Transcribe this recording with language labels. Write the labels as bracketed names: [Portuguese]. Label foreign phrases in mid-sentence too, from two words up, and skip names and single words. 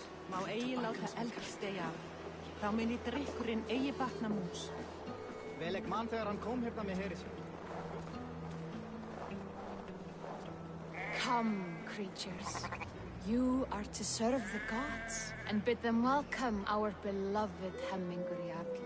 [Icelandic] Má eigi láta eld steigja af. Þá muni drykkurinn eigi batna mús. Vel ek man þegar hann kom hérna með heri sér. [English] Come, creatures. You are to serve the gods and bid them welcome our beloved Hemingr Jarl.